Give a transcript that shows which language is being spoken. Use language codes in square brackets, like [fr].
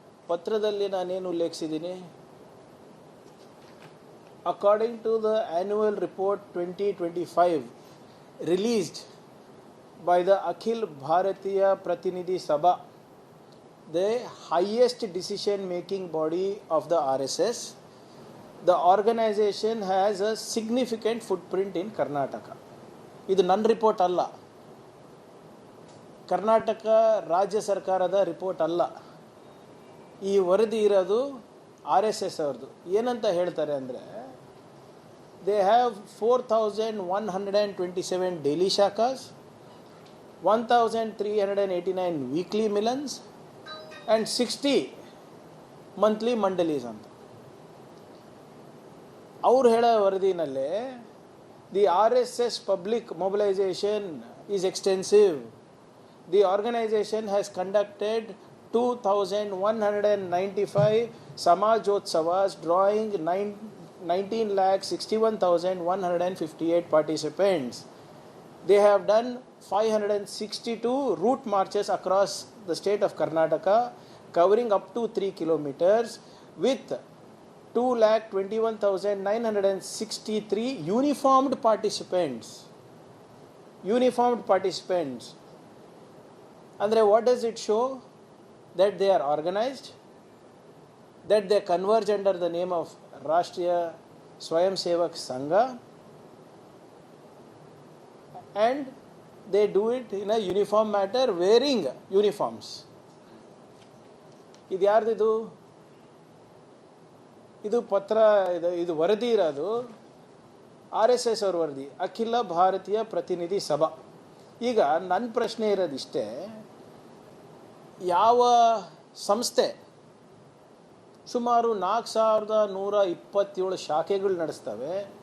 [kn] ಪತ್ರದಲ್ಲಿ ನಾನೇನು ಉಲ್ಲೇಖಿಸಿದ್ದೀನಿ, [en] According to the annual report 2025 released by the Akhil Bharatiya Pratinidhi Sabha, the highest decision making body of the RSS, the organization has a significant footprint in Karnataka. [kn] ಇದು ನನ್ನ report ಅಲ್ಲ, ಕರ್ನಾಟಕ ರಾಜ್ಯ ಸರ್ಕಾರದ report ಅಲ್ಲ. ಈ ವರದಿ ಇರೋದು RSS ಅವ್ರದ್ದು. ಏನಂತ ಹೇಳ್ತಾರೆ ಅಂದರೆ, [en] they have 4127 daily shakhas, 1389 weekly milans and 60 monthly mandalis [kn] ಅಂತ ಅವ್ರು ಹೇಳೋ ವರದಿನಲ್ಲೇ [en] The RSS public mobilisation is extensive. The organization has conducted 2,195 Samajotsavas, drawing 19,61,158 participants. They have done 562 route marches across the state of Karnataka, covering up to 3 kilometers, with 2,21,963 uniformed participants. Uniformed participants. Andre, what does it show? That they are organized, that they converge under the name of Rashtriya Swayam Sevak Sangha, and they do it in a uniform manner, wearing uniforms. [kn] ಇದು ಯಾರ್ದಿದು? ಇದು ಪತ್ರ, ಇದು ವರದಿ ಇರೋದು RSS ಅವ್ರ ವರದಿ, ಅಖಿಲ ಭಾರತೀಯ ಪ್ರತಿನಿಧಿ ಸಭಾ. ಈಗ ನನ್ನ ಪ್ರಶ್ನೆ ಇರೋದಿಷ್ಟೇ, ಯಾವ ಸಂಸ್ಥೆ ಸುಮಾರು 4127 ಶಾಖೆಗಳು ನಡೆಸ್ತವೆ,